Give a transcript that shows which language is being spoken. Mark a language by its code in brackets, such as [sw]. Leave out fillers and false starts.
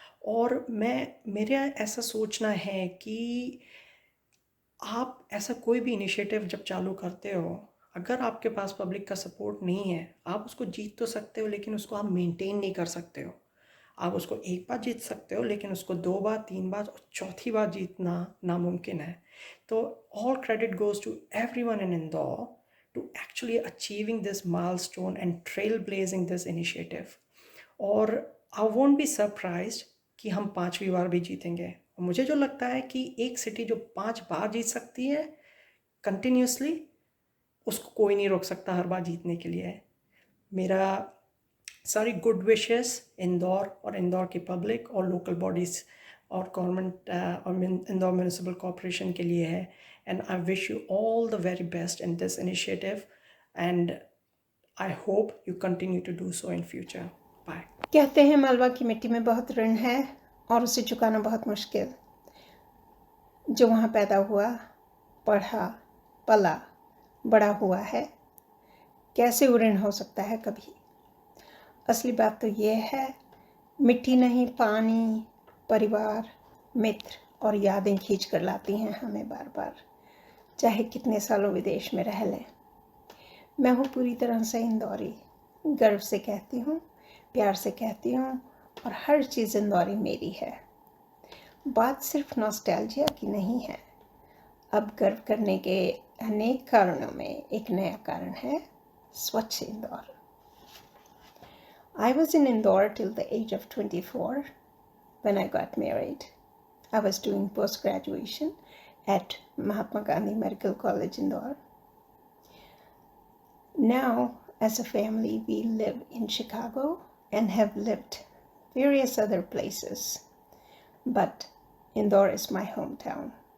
[hi] और मेरा ऐसा सोचना है कि आप ऐसा कोई भी इनिशिएटिव जब चालू करते हो, अगर आपके पास पब्लिक का सपोर्ट नहीं है, आप उसको जीत तो सकते हो लेकिन उसको आप मेंटेन नहीं कर सकते हो. आप उसको एक बार जीत सकते हो लेकिन उसको 2 बार, 3 बार और चौथी बार जीतना नामुमकिन है. [en] तो all credit goes to everyone in Indore to actually achieving this milestone and trailblazing this initiative. [hi] और [en] I won't be surprised [hi] कि हम 5वीं बार भी जीतेंगे. और मुझे जो लगता है कि एक सिटी जो 5 बार जीत सकती है कंटिन्यूसली, उसको कोई नहीं रोक सकता हर बार जीतने के लिए. मेरा सारी गुड विशेस इंदौर और इंदौर की पब्लिक और लोकल बॉडीज़ और गवर्नमेंट और इंदौर म्यूनिसिपल कॉरपोरेशन के लिए है. [en] And I wish you all the very best in this initiative, and I hope you continue to do so in future. Bye. [hi] कहते हैं मालवा की मिट्टी में बहुत ऋण है और उसे चुकाना बहुत मुश्किल। जो वहाँ पैदा हुआ, पढ़ा, पला, बड़ा हुआ है, कैसे वो ऋण हो सकता है कभी। असली बात तो ये है, मिट्टी नहीं पानी, परिवार, मित्र और यादें खींच कर लाती हैं हमें बार बार, चाहे कितने सालों विदेश में रह लें। मैं हूँ पूरी तरह से इंदौरी, गर्व से कहती हूँ, प्यार से कहती हूँ और हर चीज़ इंदौरी मेरी है। बात सिर्फ नॉस्टैल्जिया की नहीं है, अब गर्व करने के अनेक कारणों में एक नया कारण है, स्वच्छ Indore. [en] I was in Indore till the age of 24 when I got married. I was doing post-graduation at Mahatma Gandhi Medical College, Indore. Now, as a family, we live in Chicago and have lived various other places, but Indore is my hometown.